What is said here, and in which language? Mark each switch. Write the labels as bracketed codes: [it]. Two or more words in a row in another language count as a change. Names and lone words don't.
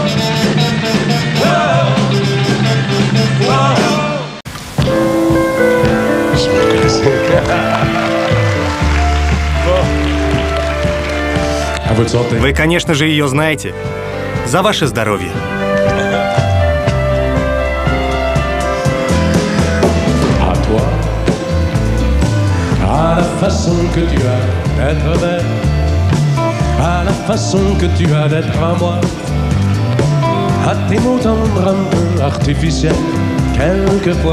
[ru] Вы, конечно же, ее знаете. За ваше здоровье. [fr] À toi, à la façon que tu as d'être belle, à la façon que tu as d'être à moi, à tes mots tendres un peu artificiels, quelquefois.